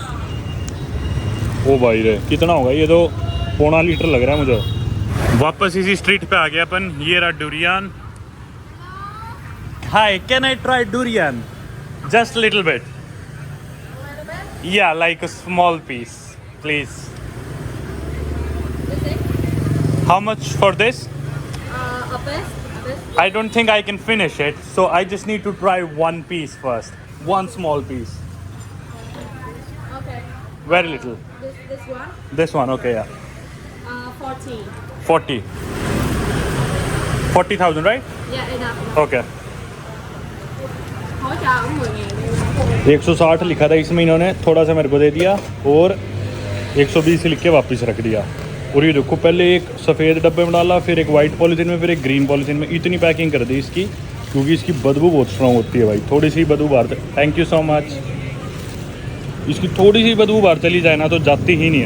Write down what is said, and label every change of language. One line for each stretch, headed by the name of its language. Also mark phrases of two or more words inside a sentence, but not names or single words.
Hindi: ओ भाई रे, कितना होगा ये? तो 1.5 लीटर लग रहा है मुझे। वापस इसी स्ट्रीट पे आ गया अपन। ये रहा डुरियन।
English: Hi, can I try durian? Just little bit. Ya like a small piece please. How much for this? A piece. I don't think I can finish it, so I just need to try one piece first. One small piece. Okay. Very little. This one. This one, okay, yeah. 40. 40. 40,000, right? Yeah, enough. Okay.
Vietnamese: Hỗ trợ cũng 10.000
Hindi: 160 लिखा था इसमें, इन्होंने थोड़ा सा मेरे को दे दिया और 120 लिख के वापस रख दिया। और ये देखो, पहले एक सफ़ेद डब्बे में डाला, फिर एक
English: white polythene
Hindi: में, फिर एक
English: green polythene
Hindi: में। इतनी पैकिंग कर दी इसकी, क्योंकि इसकी बदबू बहुत स्ट्रॉन्ग होती है भाई। थोड़ी सी बदबू बाहर,
English: thank you so much.
Hindi: इसकी थोड़ी सी बदबू बाहर चली जाए ना तो जाती ही नहीं है।